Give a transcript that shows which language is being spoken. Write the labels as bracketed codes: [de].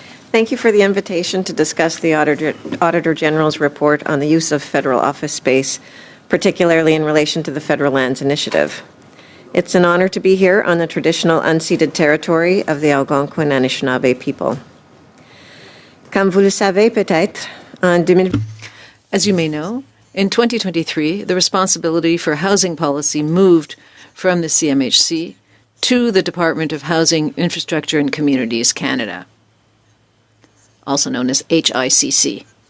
[en] Thank you for the invitation to discuss the Auditor General's report on the use of federal office space, particularly in relation to the Federal Lands Initiative. It's an honor to be here on the traditional unceded territory of the Algonquin Anishinaabe people. [fr] Comme vous le savez peut-être, en 2000... [en] As you may know, in 2023, the responsibility for housing policy moved from the CMHC to the Department of Housing, Infrastructure and Communities Canada, also known as HICC.